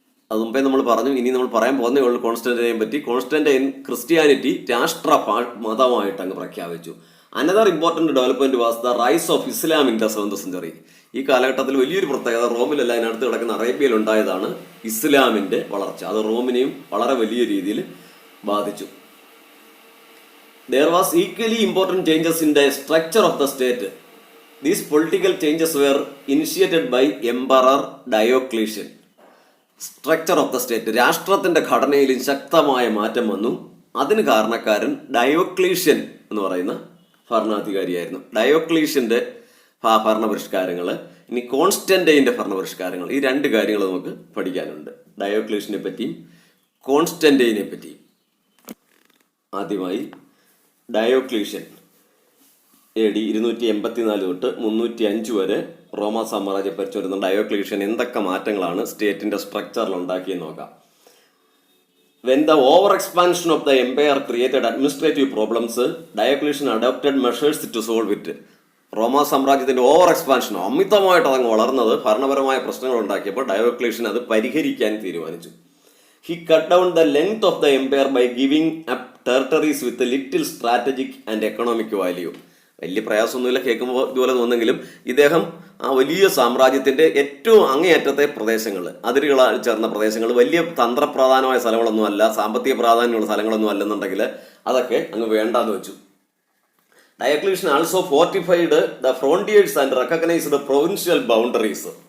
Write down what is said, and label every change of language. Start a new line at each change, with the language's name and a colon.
Malayalam: അത് മുമ്പേ നമ്മൾ പറഞ്ഞു, ഇനി നമ്മൾ പറയാൻ പോകുന്നേ ഉള്ളൂ കോൺസ്റ്റന്റൈനെ പറ്റി. കോൺസ്റ്റന്റൈൻ ക്രിസ്ത്യാനിറ്റി രാഷ്ട്ര മതമായിട്ട് അങ്ങ് പ്രഖ്യാപിച്ചു.
English: Another important development was the rise of Islam in the 7th century.
Malayalam: ഈ കാലഘട്ടത്തിൽ വലിയൊരു പ്രത്യേകത റോമിലല്ല, അതിനടുത്ത് കിടക്കുന്ന അറേബ്യയിൽ ഉണ്ടായതാണ് ഇസ്ലാമിൻ്റെ വളർച്ച. അത് റോമിനെയും വളരെ വലിയ രീതിയിൽ ബാധിച്ചു.
English: There was equally important changes in the structure of the state. These political changes were initiated by Emperor Diocletian. Structure of the state,
Malayalam: രാഷ്ട്രത്തിന്റെ ഘടനയിലും ശക്തമായ മാറ്റം വന്നു. അതിന് കാരണക്കാരൻ ഡയോക്ലീഷ്യൻ എന്ന് പറയുന്ന ഭരണാധികാരിയായിരുന്നു. ഡയോക്ലീഷ്യന്റെ ഭരണപരിഷ്കാരങ്ങൾ, ഇനി കോൺസ്റ്റന്റൈൻ്റെ ഭരണപരിഷ്കാരങ്ങൾ, ഈ രണ്ട് കാര്യങ്ങൾ നമുക്ക് പഠിക്കാനുണ്ട്, ഡയോക്ലീഷ്യനെ പറ്റിയും കോൺസ്റ്റന്റൈനെ പറ്റിയും. ആദ്യമായി ഡയോക്ലീഷ്യൻ AD 284 തൊട്ട് 305 വരെ റോമ സാമ്രാജ്യം ഭരിച്ചു വരുന്ന ഡയോക്ലീഷ്യൻ എന്തൊക്കെ മാറ്റങ്ങളാണ് സ്റ്റേറ്റിന്റെ സ്ട്രക്ചറിൽ ഉണ്ടാക്കിയെന്ന് നോക്കാം.
English: When the over expansion of the empire created administrative problems, Diocletian adopted measures to solve it.
Malayalam: റോമ സാമ്രാജ്യത്തിന്റെ ഓവർ എക്സ്പാൻഷൻ, അമിതമായിട്ട് അതങ്ങ് വളർന്നത് ഭരണപരമായ പ്രശ്നങ്ങൾ ഉണ്ടാക്കിയപ്പോൾ ഡയോക്ലീഷ്യൻ അത് പരിഹരിക്കാൻ തീരുമാനിച്ചു.
English: He cut down the length of the empire by giving up territories with little strategic and economic value.
Malayalam: വലിയ പ്രയാസമൊന്നുമില്ല, കേൾക്കുമ്പോൾ ഇതുപോലെ തോന്നുന്നെങ്കിലും ഇദ്ദേഹം ആ വലിയ സാമ്രാജ്യത്തിന്റെ ഏറ്റവും അങ്ങേയറ്റത്തെ പ്രദേശങ്ങൾ, അതിരുകൾ ചേർന്ന പ്രദേശങ്ങൾ, വലിയ തന്ത്രപ്രധാനമായ സ്ഥലങ്ങളൊന്നും അല്ല, സാമ്പത്തിക പ്രാധാന്യമുള്ള സ്ഥലങ്ങളൊന്നും അല്ലെന്നുണ്ടെങ്കിൽ അതൊക്കെ അങ്ങ് വേണ്ടാന്ന് വെച്ചു.
English: Diocletian also fortified the frontiers and recognized the provincial boundaries.